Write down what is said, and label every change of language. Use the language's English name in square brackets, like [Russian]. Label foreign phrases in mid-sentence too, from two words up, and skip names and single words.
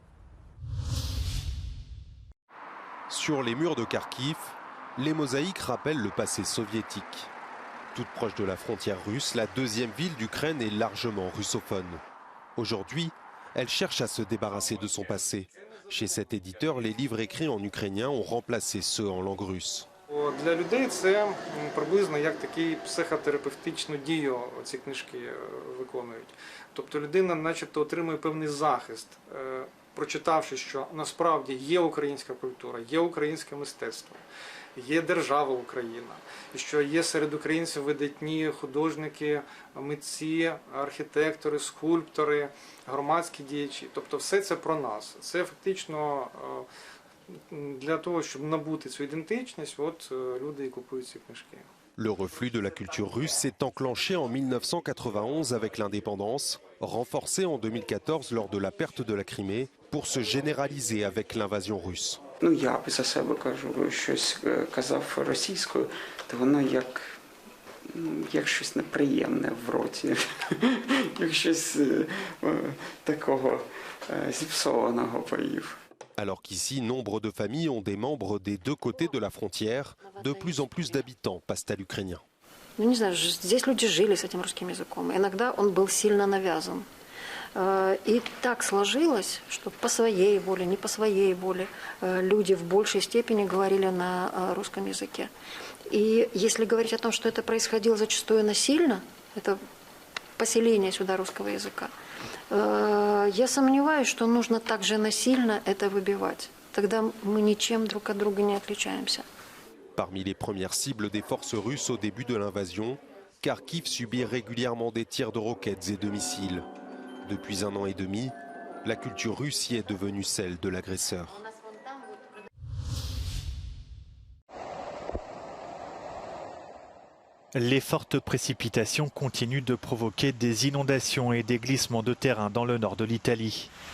[French] Sur les murs de Kharkiv, les mosaïques rappellent le passé soviétique. Toute proche de la frontière russe, la 2e ville d'Ukraine est largement russophone. Aujourd'hui, elle cherche à se débarrasser de son passé. Chez cet éditeur, les livres écrits en ukrainien ont remplacé ceux en langue russe. [Ukrainian] Для людей це приблизно як такий психотерапевтичну дію ці книжки виконують. Тобто людина начебто отримує певний захист, прочитавши, що насправді є українська культура, є українське мистецтво, є держава Україна, і що є серед українців видатні художники, митці, архітектори, скульптори, громадські діячі. Тобто все це про нас. Це фактично для того, щоб набути цю ідентичність, от люди і купують ці книжки. [French] Le reflux de la culture russe s'est enclenché en 1991 avec l'indépendance, renforcé en 2014 lors de la perte de la Crimée, pour se généraliser avec l'invasion russe. [Ukrainian] Ну, я за себе кажу, щось казав російською, то воно як щось неприємне в роті, як щось такого зіпсованого поїв. [French] Alors qu'ici, nombre de familles ont des membres des 2 côtés de la frontière, de plus en plus d'habitants passent à l'ukrainien. [Russian] Ну, не знаю, здесь люди жили с этим русским языком. Иногда он был сильно навязан. И так сложилось, что по своей воле, не по своей воле люди в большей степени говорили на русском языке. И если говорить о том, что это происходило зачастую насильно, это поселение сюда русского языка, я сомневаюсь, что нужно также насильно это выбивать. Тогда мы ничем друг от друга не отличаемся. [French] Parmi les premières cibles des forces russes au début de l'invasion, Kharkiv subit régulièrement des tirs de roquettes et de missiles. Depuis 1 an et demi, la culture russe y est devenue celle de l'agresseur. Les fortes précipitations continuent de provoquer des inondations et des glissements de terrain dans le nord de l'Italie.